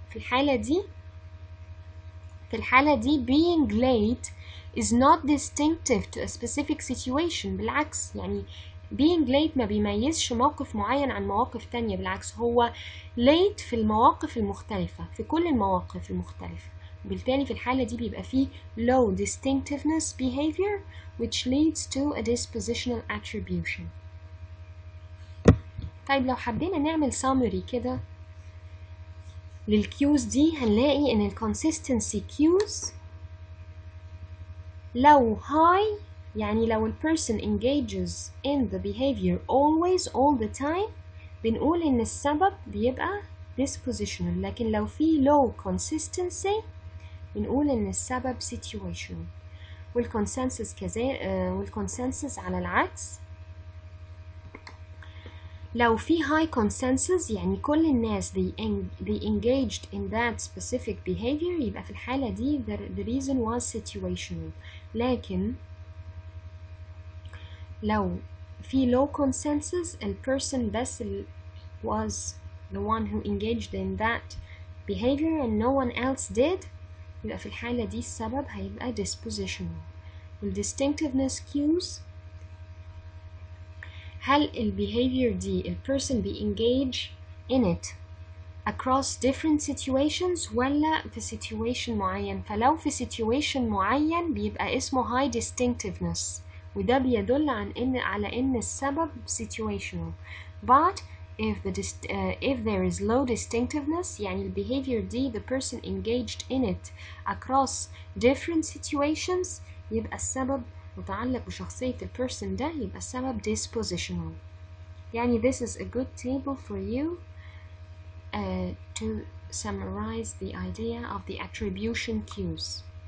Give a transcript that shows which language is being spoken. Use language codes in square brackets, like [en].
[ar] في الحالة دي [en] being late is not distinctive to a specific situation. [ar] بالعكس يعني [en] being late [ar] ما بيميزش موقف معين عن مواقف تانية، بالعكس هو late في المواقف المختلفة، في كل المواقف المختلفة، وبالتالي في الحالة دي بيبقى فيه [en] low distinctiveness behavior which leads to a dispositional attribution. [ar] طيب لو حبينا نعمل summary كده للكيوز دي هنلاقي ان ال consistency cues لو high، يعني لو ال [en] person engages in the behavior always all the time [ar] بنقول ان السبب بيبقى dispositional، لكن لو في [en] low consistency [ar] بنقول ان السبب situational. والconsensus والconsensus على العكس، لو في [en] high consensus [ar] يعني كل الناس [en] they engaged in that specific behavior [ar] يبقى في الحالة دي [en] the reason was situational. [ar] لكن لو في [en] low consensus ال person بس was the one who engaged in that behavior and no one else did [ar] يبقى في الحالة دي السبب هيبقى [en] dispositional. وال distinctiveness cues [ar] هل [en] ال behavior دي ال person engage in it across different situations [ar] ولا في [en] situation معين. [ar] فلو في situation معين بيبقى اسمه [en] high distinctiveness، [ar] وده بيدل على إن السبب situational. [en] But if there is low distinctiveness يعني ال behavior دي the person engaged in it across different situations [ar] يبقى السبب متعلق بشخصية [en] ال person ده، يبقى السبب dispositional. [ar] يعني [en] this is a good table for you to summarize the idea of the attribution cues.